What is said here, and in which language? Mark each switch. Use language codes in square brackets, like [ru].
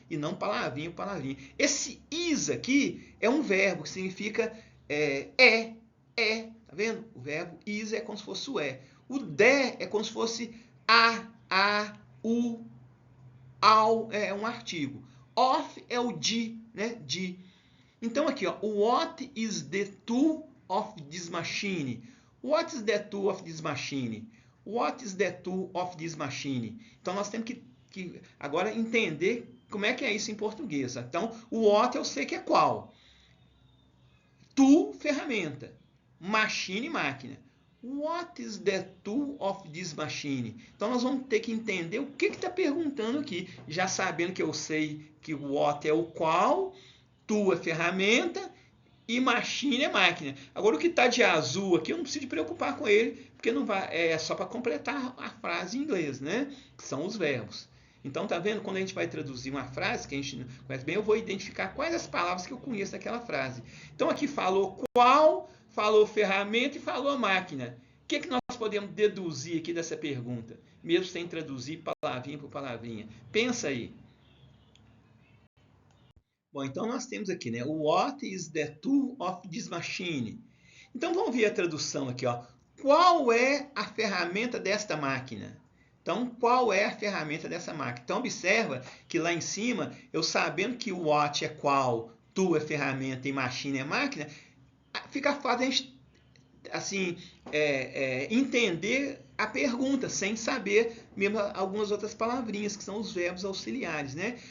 [pt] E não palavrinha por palavrinha. Esse is aqui é um verbo que significa tá vendo? O verbo is é como se fosse o é. O de é como se fosse a, u, ao, é um artigo. Of é o de, né? De. Então aqui, ó, [en] what is the tool of this machine? What is the tool of this machine? What is the tool of this machine? [pt] Então nós temos que agora entender como é que é isso em português. Então, o what eu sei que é qual. Tool, ferramenta. Machine, máquina. [en] What is the tool of this machine? [pt] Então nós vamos ter que entender o que está perguntando aqui. Já sabendo que eu sei que o what é o qual, tool é ferramenta e machine é máquina. Agora o que está de azul aqui eu não preciso me preocupar com ele, porque não vai, é só para completar a frase em inglês, né? Que são os verbos. Então, tá vendo? Quando a gente vai traduzir uma frase que a gente não conhece bem, eu vou identificar quais as palavras que eu conheço daquela frase. Então, aqui falou qual, falou ferramenta e falou máquina. O que nós podemos deduzir aqui dessa pergunta? Mesmo sem traduzir palavrinha por palavrinha. Pensa aí. Bom, então nós temos aqui, né? [en] What is the tool of this machine? [pt] Então, vamos ver a tradução aqui, ó. Qual é a ferramenta desta máquina? Então, qual é a ferramenta dessa máquina? Então, observa que lá em cima, eu sabendo que o what é qual, tool é ferramenta e machine é máquina, fica fácil a gente assim, entender a pergunta, sem saber mesmo algumas outras palavrinhas, que são os verbos auxiliares, né?